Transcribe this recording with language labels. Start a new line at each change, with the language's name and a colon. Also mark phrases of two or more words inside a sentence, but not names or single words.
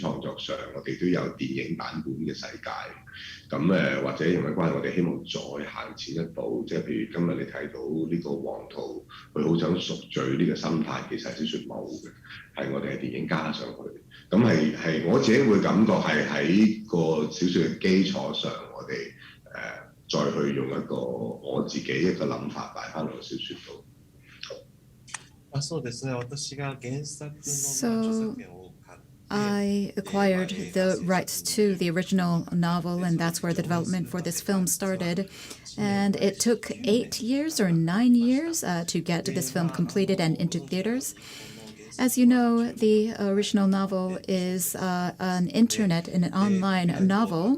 Cantonese: 創作上，我哋都有電影版本嘅世界，咁或者人物關係我哋希望再行前一步，即係譬如今日你睇到呢個黃圖，佢好想贖罪呢個心態，其實小説冇嘅，係我哋係電影加上去，咁係我自己會感覺係喺個小説嘅基礎上，我哋再去用一個我自己一個諗法擺翻落個小説度。
Japanese: そうですね。私が原作の著
English: So
Japanese: 作権を買って
English: I acquired the rights to the original novel, and that's where the development for this film started. And it took 8 years or 9 years to get this film completed and into theaters. As you know, the original novel is an online novel.